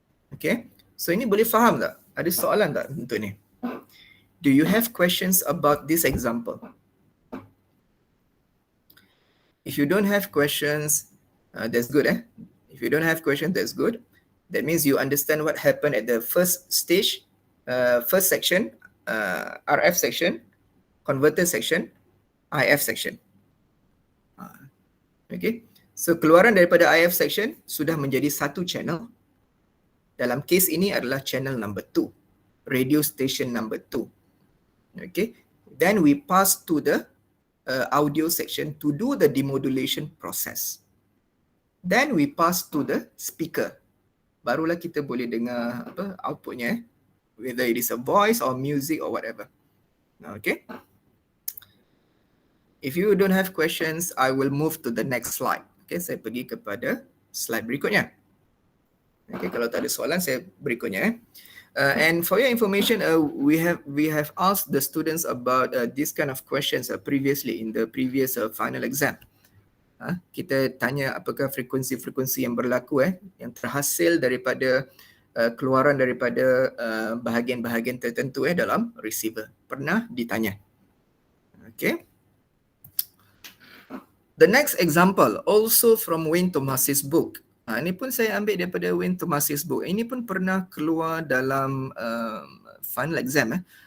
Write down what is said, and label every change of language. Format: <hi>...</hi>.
<ms>Okay, so ini boleh faham tak? Ada soalan tak untuk ni?</ms> <en>Do you have questions about this example? If you don't have questions, that's good. If you don't have questions, that's good. That means you understand what happened at the first stage, first section, RF section, converter section, IF section.</en> <ms>Okay, so keluaran daripada IF section sudah menjadi satu channel. Dalam case ini adalah channel number 2, radio station number 2.</ms> <en>Okay, then we pass to the audio section to do the demodulation process. Then we pass to the speaker.</en> <ms>Barulah kita boleh dengar outputnya,</ms> <en>whether it is a voice or music or whatever. Okay. If you don't have questions, I will move to the next slide. Okay,</en> <ms>saya pergi kepada slide berikutnya.</ms> <en>Okay,</en> <ms>kalau tak ada soalan, saya berikutnya.</ms> <en>And for your information, we have asked the students about this kind of questions previously in the previous final exam.</en> <ms>Kita tanya apakah frekuensi-frekuensi yang berlaku yang terhasil daripada keluaran daripada bahagian-bahagian tertentu dalam receiver. Pernah ditanya. Okay.</ms> <en>The next example also from Wayne Thomas's book.</en> <ms>Ini pun saya ambil daripada Wayne Thomas's book. Ini pun pernah keluar dalam final exam.</ms>